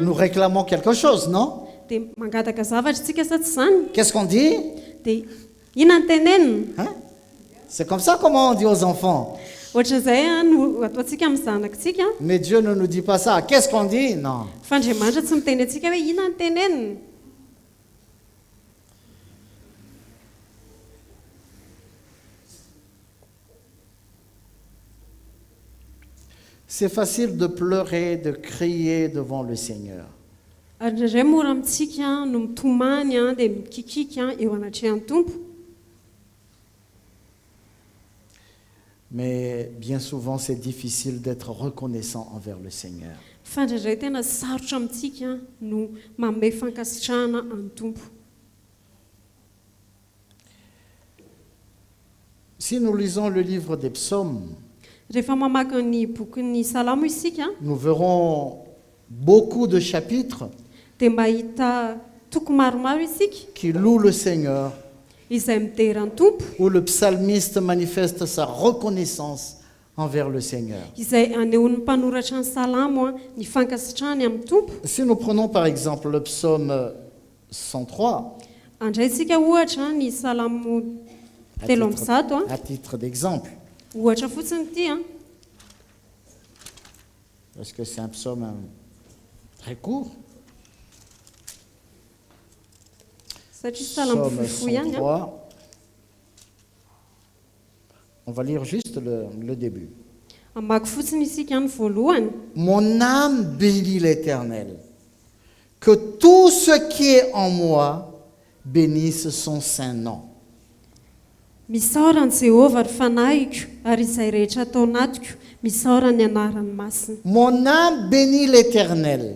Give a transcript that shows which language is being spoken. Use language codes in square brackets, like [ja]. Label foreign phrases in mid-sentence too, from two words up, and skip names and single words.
[fr] Nous réclamons quelque chose, non? [mg] dia mangataka zavatra tsika sa tsy zany? [fr] Qu'est-ce qu'on dit? [mg] Dia ina ny tenenina? [fr] Hein? C'est comme ça comment on dit aux enfants. [mg] Ohatran'izay no ataontsika amin'ny zanakitsika. [fr] Mais Dieu ne nous dit pas ça. Qu'est-ce qu'on dit? Non. [mg] Fa Andriamanitra tsy miteny antsika hoe ina ny tenenina. [fr] C'est facile de pleurer, de crier devant le Seigneur. [mg] Ary indraindray mora amintsika no mitomany dia mikikika eo anatrehan'ny tompo. [fr] Mais bien souvent, c'est difficile d'être reconnaissant envers le Seigneur. [mg] Fa indraindray tena sarotra amintsika no manome fankasitrahana amin'ny tompo. [fr] Si nous lisons le livre des psaumes, [mg] Rehefa mamaky ny bokin'ny Salamo isika [fr] nous verrons beaucoup de chapitres [mg] dia mahita toko maromaro isika [fr] qui louent le Seigneur, [mg] izay midera ny tompo, [fr] où le psalmiste manifeste sa reconnaissance envers le Seigneur. [mg] izay anehon'ny mpanoratra ny Salamo ny fankasitrahany amin'ny tompo. [fr] Si nous prenons par exemple le psaume 103, [mg] Andraitsika ohatra ny Salamo telo amby zato [fr] à titre d'exemple, [mg] ohatra fotsiny ity [fr] parce que c'est un psaume très court. [mg] satria Salamo [fr] Psaume [mg] fohifohy ihany 103. [fr] On va lire juste le début. [mg] Amaky fotsiny isika ny voalohany. [fr] Mon âme bénit l'Éternel. Que tout ce qui est en moi bénisse son saint nom. [mg] Misaora ny Jehovah ry fanahiko, ary izay rehetra atao anatiko, misaora ny anarany masina. [fr] Mon âme bénit l'Éternel